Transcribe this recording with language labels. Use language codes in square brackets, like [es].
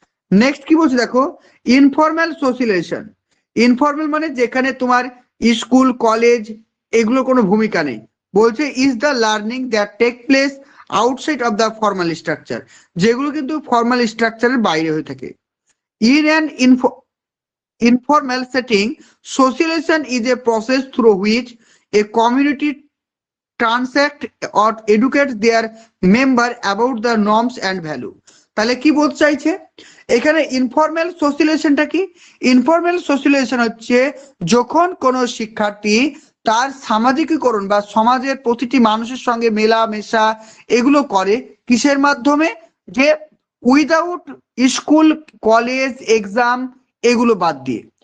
[bn] Next কি বলছে দেখো, ইনফর্মাল সোশিয়ালাইজেশন। ইনফর্মাল মানে যেখানে তোমার স্কুল, কলেজ এগুলো কোনো ভূমিকা নেই। বলছে [en] is the learning that take place outside of the formal structure, [bn] যেগুলো কিন্তু ফর্মাল স্ট্রাকচারের বাইরে হয়ে থাকে। [en] In an informal setting, socialization is a process through which a community transact or educates their member about the norms and value. [bn] তাহলে কি বলতে চাইছে এখানে, ইনফর্মাল সোশিয়ালাইজেশনটা কি, ইনফর্মাল সোশিয়ালাইজেশন হচ্ছে যখন কোনো শিক্ষার্থী তার সামাজিকীকরণ বা সমাজের প্রতিটি মানুষের সঙ্গে মেলামেশা এগুলো করে কিসের মাধ্যমে? যে উইদাউট স্কুল কলেজ এক্সাম এগুলো বাদ দিয়ে।